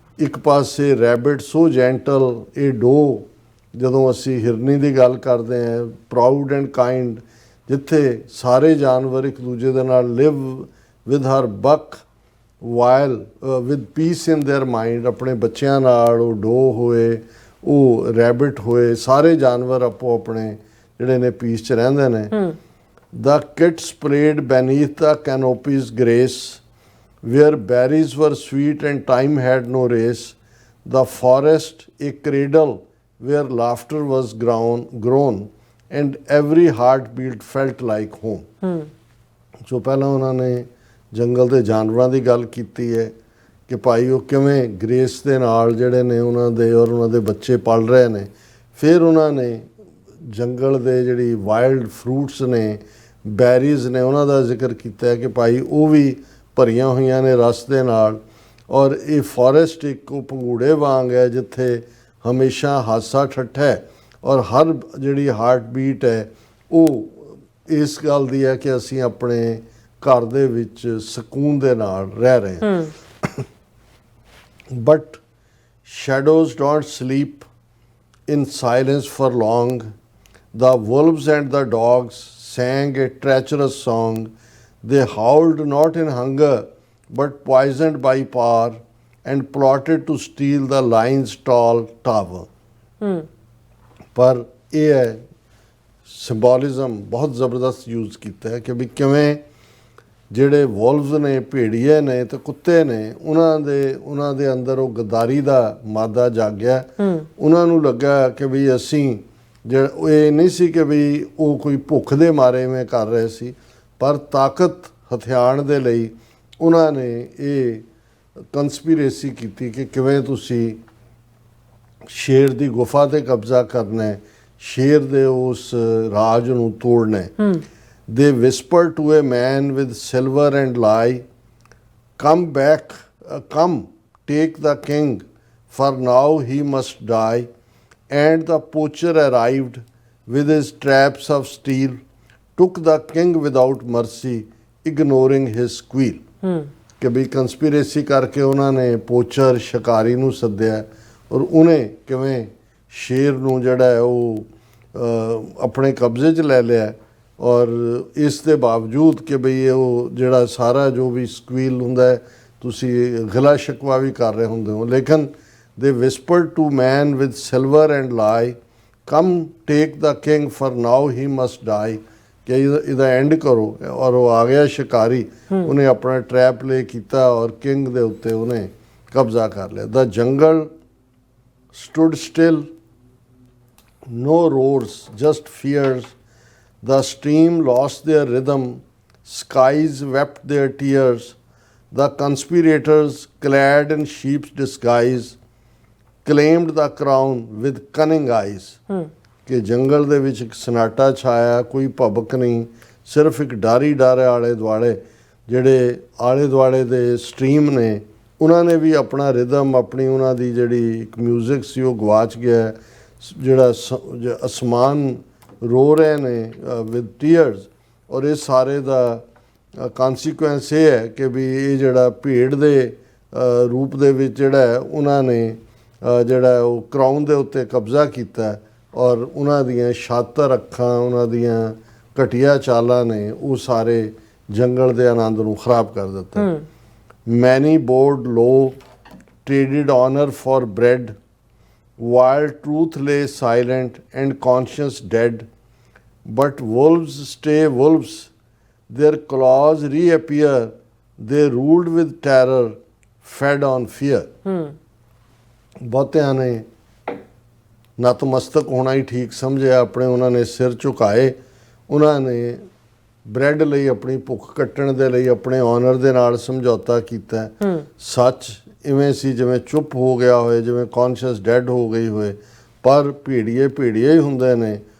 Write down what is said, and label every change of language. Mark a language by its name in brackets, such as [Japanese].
[Punjabi] ਇੱਕ ਪਾਸੇ [English] rabbit so gentle, [Punjabi] ਇਹ ਡੋ, ਜਦੋਂ ਅਸੀਂ ਹਿਰਨੀ ਦੀ ਗੱਲ ਕਰਦੇ ਹਾਂ, [English] proud and kind, [Punjabi] ਜਿੱਥੇ ਸਾਰੇ ਜਾਨਵਰ ਇੱਕ ਦੂਜੇ ਦੇ ਨਾਲ [English] live with her buck while with peace in their mind, [Punjabi] ਆਪਣੇ ਬੱਚਿਆਂ ਨਾਲ ਉਹ ਡੋ ਹੋਏ, ਉਹ ਰੈਬਿਟ ਹੋਏ, ਸਾਰੇ ਜਾਨਵਰ ਆਪੋ ਆਪਣੇ ਜਿਹੜੇ ਨੇ ਪੀਸ 'ਚ ਰਹਿੰਦੇ ਨੇ। [English] The kids played beneath the canopy's grace, where berries were sweet and time had no race. The forest a cradle where laughter was grown, and every heartbeat felt like home. [Punjabi] ਸੋ ਪਹਿਲਾਂ ਉਹਨਾਂ ਨੇ ਜੰਗਲ ਦੇ ਜਾਨਵਰਾਂ ਦੀ ਗੱਲ ਕੀਤੀ ਹੈ ਕਿ ਭਾਈ ਉਹ ਕਿਵੇਂ ਗ੍ਰੇਸ ਦੇ ਨਾਲ ਜਿਹੜੇ ਨੇ ਉਹਨਾਂ ਦੇ ਔਰ ਉਹਨਾਂ ਦੇ ਬੱਚੇ ਪਲ ਰਹੇ ਨੇ। ਫਿਰ ਉਹਨਾਂ ਨੇ ਜੰਗਲ ਦੇ ਜਿਹੜੀ ਵਾਈਲਡ ਫਰੂਟਸ ਨੇ, ਬੈਰੀਜ਼ ਨੇ, ਉਹਨਾਂ ਦਾ ਜ਼ਿਕਰ ਕੀਤਾ ਹੈ ਕਿ ਭਾਈ ਉਹ ਵੀ ਭਰੀਆਂ ਹੋਈਆਂ ਨੇ ਰਸ ਦੇ ਨਾਲ। ਔਰ ਇਹ ਫੋਰੈਸਟ ਇੱਕ ਉਹ ਪੰਗੂੜੇ ਵਾਂਗ ਹੈ, ਜਿੱਥੇ ਹਮੇਸ਼ਾ ਹਾਸਾ ਠੱਠਾ ਹੈ ਔਰ ਹਰ ਜਿਹੜੀ ਹਾਰਟ ਬੀਟ ਹੈ ਉਹ ਇਸ ਗੱਲ ਦੀ ਹੈ ਕਿ ਅਸੀਂ ਆਪਣੇ ਘਰ ਦੇ ਵਿੱਚ ਸਕੂਨ ਦੇ ਨਾਲ ਰਹਿ ਰਹੇ ਹਾਂ। [English] But shadows don't sleep in silence for long. The wolves and the dogs sang a treacherous song. They howled not in hunger, but poisoned by power, and plotted to steal the lion's tall tower. [Punjabi] ਪਰ ਇਹ ਹੈ ਸਿੰਬੋਲਿਜ਼ਮ ਬਹੁਤ ਜ਼ਬਰਦਸਤ use ਕੀਤਾ ਹੈ ਕਿ ਵੀ ਕਿਵੇਂ ਜਿਹੜੇ ਵੋਲਵਸ ਨੇ, ਭੇੜੀਏ ਨੇ ਤੇ ਕੁੱਤੇ ਨੇ, ਉਹਨਾਂ ਦੇ ਅੰਦਰ ਉਹ ਗਦਾਰੀ ਦਾ ਮਾਦਾ ਜਾਗਿਆ। ਉਹਨਾਂ ਨੂੰ ਲੱਗਾ ਕਿ ਵੀ ਅਸੀਂ ਇਹ ਨਹੀਂ ਸੀ ਕਿ ਵੀ ਉਹ ਕੋਈ ਭੁੱਖ ਦੇ ਮਾਰੇ ਮੈਂ ਕਰ ਰਹੇ ਸੀ, ਪਰ ਤਾਕਤ ਹਥਿਆਣ ਦੇ ਲਈ ਉਹਨਾਂ ਨੇ ਇਹ ਕੰਸਪੀਰੇਸੀ ਕੀਤੀ ਕਿ ਕਿਵੇਂ ਤੁਸੀਂ ਸ਼ੇਰ ਦੀ ਗੁਫਾ ਤੇ ਕਬਜ਼ਾ ਕਰਨਾ ਹੈ, ਸ਼ੇਰ ਦੇ ਉਸ ਰਾਜ ਨੂੰ ਤੋੜਨਾ ਹੈ। [English] They whispered to a man with silver and lie, come back, come, take the king, for now he must die. And the poacher arrived with his traps of steel, took the king without mercy, ignoring his squeal. [Punjabi] ਕਿ ਵੀ ਕੰਸਪੀਰੇਸੀ ਕਰਕੇ ਉਹਨਾਂ ਨੇ ਪੋਚਰ ਸ਼ਿਕਾਰੀ ਨੂੰ ਸੱਦਿਆ ਔਰ ਉਹਨੇ ਕਿਵੇਂ ਸ਼ੇਰ ਨੂੰ ਜਿਹੜਾ ਹੈ ਉਹ ਆਪਣੇ ਕਬਜ਼ੇ 'ਚ ਲੈ ਲਿਆ। ਔਰ ਇਸ ਦੇ ਬਾਵਜੂਦ ਕਿ ਬਈ ਉਹ ਜਿਹੜਾ ਸਾਰਾ ਜੋ ਵੀ ਸਕਵੀਲ ਹੁੰਦਾ ਹੈ, ਤੁਸੀਂ ਗਲਾ ਸ਼ਿਕਵਾ ਵੀ ਕਰ ਰਹੇ ਹੁੰਦੇ ਹੋ, ਲੇਕਿਨ [English] they whispered to man with silver and lie, come take the king for now he must die, [Punjabi] ਕਿ ਇਹਦਾ ਐਂਡ ਕਰੋ। ਔਰ ਉਹ ਆ ਗਿਆ ਸ਼ਿਕਾਰੀ, ਉਹਨੇ ਆਪਣਾ ਟਰੈਪ ਲੇ ਕੀਤਾ ਔਰ ਕਿੰਗ ਦੇ ਉੱਤੇ ਉਹਨੇ ਕਬਜ਼ਾ ਕਰ ਲਿਆ। [English] The jungle stood still, no roars, just fears. The stream lost their rhythm, skies wept their tears. The conspirators, clad in sheep's disguise, claimed the crown with cunning eyes. [Punjabi] ਕਿ ਜੰਗਲ ਦੇ ਵਿੱਚ ਇੱਕ ਸਨਾਟਾ ਛਾਇਆ, ਕੋਈ ਭਬਕ ਨਹੀਂ, ਸਿਰਫ ਇੱਕ ਡਾਰੀ ਡਾਰੇ ਆਲੇ ਦੁਆਲੇ ਜਿਹੜੇ ਆਲੇ ਦੁਆਲੇ ਦੇ ਸਟਰੀਮ ਨੇ, ਉਹਨਾਂ ਨੇ ਵੀ ਆਪਣਾ ਰਿਦਮ, ਆਪਣੀ ਉਹਨਾਂ ਦੀ ਜਿਹੜੀ ਇੱਕ ਮਿਊਜ਼ਿਕ ਸੀ ਉਹ ਗਵਾਚ ਗਿਆ। ਜਿਹੜਾ ਅਸਮਾਨ ਰੋ ਰਹੇ ਨੇ [English] With tears. [Punjabi] ਔਰ ਇਹ ਸਾਰੇ ਦਾ ਕੌਨਸੀਕੁਐਂਸ ਇਹ ਹੈ ਕਿ ਵੀ ਇਹ ਜਿਹੜਾ ਭੇਡ ਦੇ ਰੂਪ ਦੇ ਵਿੱਚ ਜਿਹੜਾ ਹੈ ਉਹਨਾਂ ਨੇ ਜਿਹੜਾ ਉਹ ਕਰਾਊਨ ਦੇ ਉੱਤੇ ਕਬਜ਼ਾ ਕੀਤਾ ਔਰ ਉਹਨਾਂ ਦੀਆਂ ਸ਼ਾਤਰ ਅੱਖਾਂ, ਉਹਨਾਂ ਦੀਆਂ ਘਟੀਆ ਚਾਲਾਂ ਨੇ ਉਹ ਸਾਰੇ ਜੰਗਲ ਦੇ ਆਨੰਦ ਨੂੰ ਖਰਾਬ ਕਰ ਦਿੱਤਾ। [English] Many bowed low, traded honour for bread, while truth lay silent and conscience dead. But wolves stay wolves, their claws reappear, they ruled with terror, fed on fear. [Punjabi] ਬਹੁਤਿਆਂ ਨੇ ਨਤਮਸਤਕ ਹੋਣਾ ਹੀ ਠੀਕ ਸਮਝਿਆ, ਆਪਣੇ ਉਹਨਾਂ ਨੇ ਸਿਰ ਝੁਕਾਏ, ਉਹਨਾਂ ਨੇ ਬ੍ਰੈਡ ਲਈ, ਆਪਣੀ ਭੁੱਖ ਕੱਟਣ ਦੇ ਲਈ ਆਪਣੇ ਆਨਰ ਦੇ ਨਾਲ ਸਮਝੌਤਾ ਕੀਤਾ। ਸੱਚ ਇਵੇਂ ਸੀ ਜਿਵੇਂ ਚੁੱਪ ਹੋ ਗਿਆ ਹੋਏ, ਜਿਵੇਂ ਕੌਨਸ਼ੀਅਸ ਡੈਡ ਹੋ ਗਈ ਹੋਏ, ਪਰ ਭੇੜੀਏ ਹੀ ਹੁੰਦੇ ਨੇ।